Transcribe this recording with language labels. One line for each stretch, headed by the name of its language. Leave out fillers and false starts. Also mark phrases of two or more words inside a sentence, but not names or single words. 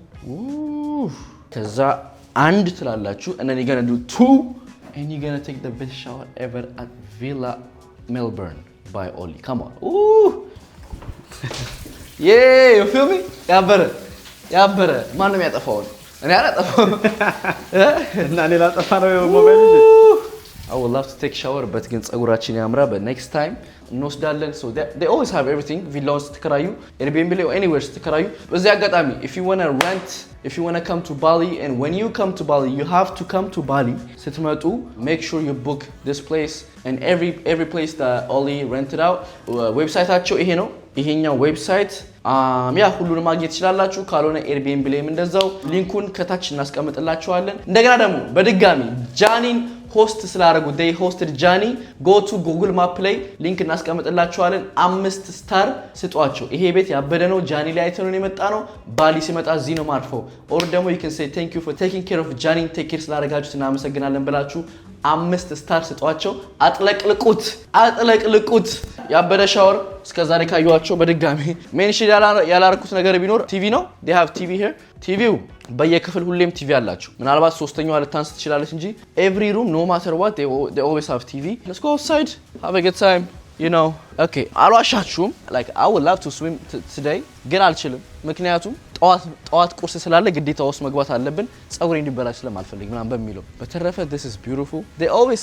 Amharic: ከዛ አንድ ትላላችሁ
English: and then you're gonna do two and you're gonna take the best shower ever at Villa Melbourne by Oli. Come on. Ooh. Yeah, you feel me?
Amharic: ያበረ ማን ነው ያጠፋው? እኔ አላጠፋው። እና እኔ ላጠፋ ነው ሞባይል እንጂ
English: I would love to take shower but
Amharic: ግን ጸጉራችን ያምራ
English: but next time እንወስዳለን so they always have everything villa's ተከራዩ Airbnb or anywhere
Amharic: ተከራዩ በዚህ አጋጣሚ
English: if you want to come to Bali and when you come to Bali you have to come to Bali ስትመጡ make sure you book this place and every place that Oli rented out ዌብሳይታቸው
Amharic: ይሄ ነው ይሄኛው ዌብሳይት ያ ሁሉንም ማግኘት ይችላልላችሁ ካልሆነ Airbnb ላይም እንደዛው ሊንኩን ከታች እናስቀምጥላችኋለን እንደገና ደግሞ በድጋሚ ጃኒን host ስላደረጉ
English: they hosted Jani go to Google Map
Amharic: ላይ ሊንክ እናስቀምጥላችኋለን 5 ስታር ስጧቸው ይሄ ቤት ያበደ ነው ጃኒ ላይ አይተነው የመጣ ነው ባሊ ሲመጣ እዚህ ነው ማርፈው or ደግሞ
English: you can say thank you for taking care of Jani take care
Amharic: ስላደረጋችሁት እናመሰግናለን ብላችሁ 5 ስታር ስጧቸው አጥለቅልቁት ያበደ ሻወር እስከዛሬ ካዩዋቸው በድጋሚ ሜንሽን ያላረኩት ነገር ቢኖር ቲቪ ነው
English: they have TV here
Amharic: ቲቪው በየክፍል ሁሌም ቲቪ አላችሁ ምናልባት ሶስተኛው አልታንስ ትችላለች እንጂ
English: every room no matter what they always have TV let's go outside have a good time you know okay አልዋሻችሁም like I would love to swim
Amharic: today ግን አልችልም ምክንያቱም ጠዋት ቁርስ ስላለ ግዴታ ውስጥ መግባት አለብን ጸጉሬ እንዲበላሽ ስለማልፈልግ ምናምን በሚለው በተረፈ
English: this is beautiful they always